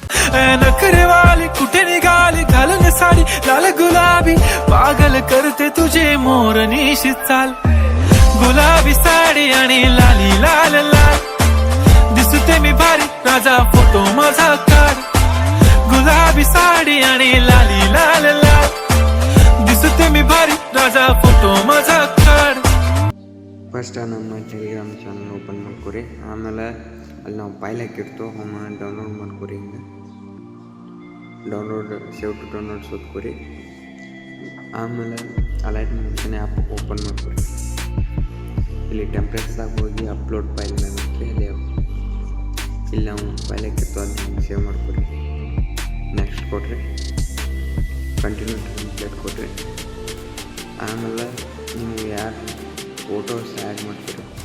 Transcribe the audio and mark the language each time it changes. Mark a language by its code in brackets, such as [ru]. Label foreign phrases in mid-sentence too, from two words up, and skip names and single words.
[mr] नखरे वाली कुठे निघाली घालून साडी लाल गुलाबी पागल करते तुझे मोरनीशी चाल गुलाबी साडी आणि लाली लाल लाल दिसते मी भारी राजा फोटो माझा काढ गुलाबी साडी आणि लाली लाल लाल दिसते मी भारी राजा फोटो माझा काढ [kn] ಫಸ್ಟ್ ನಮ್ಮ ಟೆಲಿಗ್ರಾಮ್ ಚಾನಲ್ ಓಪನ್ ಮಾಡ್ಕೊರಿ ಆಮೇಲೆ ಅಲ್ಲಿ ನಾವು ಫೈಲ್ ಹಾಕಿರ್ತೀವಿ ಅವನ್ನ ಡೌನ್ಲೋಡ್ ಮಾಡ್ಕೊರಿ ಹಿಂಗೆ [en] download save to download [kn] ಓದ್ಕೊರಿ ಆಮೇಲೆ ಅಲೈಟ್ ಮೆನ್ಷನ್ ಆ್ಯಪ್ ಓಪನ್ ಮಾಡ್ಕೊರಿ ಇಲ್ಲಿ ಟೆಂಪ್ಲೇಟ್ಸ್ದಾಗ ಹೋಗಿ [en] upload file [kn] ಮೇಲೆ ಅಲ್ಲಿ ಇಲ್ಲಿ ನಾವು ಫೈಲ್ ಹಾಕಿರ್ತೀವಿ ಅದನ್ನ ಸೇವ್ ಮಾಡ್ಕೊರಿ ನೆಕ್ಸ್ಟ್ ಕೊಡ್ರಿ [en] continue template [kn] ಕೊಡ್ರಿ ಆಮೇಲೆ ನೀವು ಯಾರು [en] photos add [kn] ಮಾಡ್ತೀರಿ